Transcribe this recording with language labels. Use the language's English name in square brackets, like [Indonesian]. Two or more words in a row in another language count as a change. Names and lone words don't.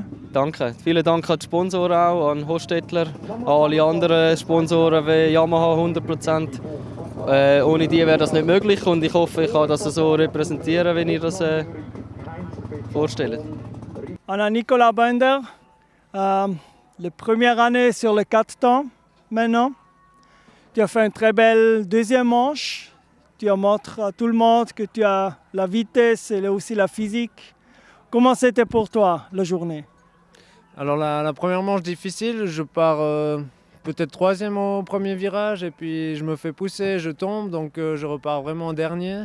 [German] Danke. Vielen Dank an die Sponsoren auch, an Hostetler, an alle anderen Sponsoren wie Yamaha 100%. Ohne die wäre das nicht möglich und ich hoffe, ich kann das so repräsentieren, wenn ihr das vorstellt. [French] Anna Nicolas Bender, la première année sur le 4 temps maintenant. Tu as fait une très belle deuxième manche. Tu montres à tout le monde que tu as la vitesse et aussi la physique. Comment c'était pour toi la journée? Alors la première manche difficile, je pars peut-être 3e au premier virage et puis je me fais pousser, je tombe, donc je repars vraiment dernier.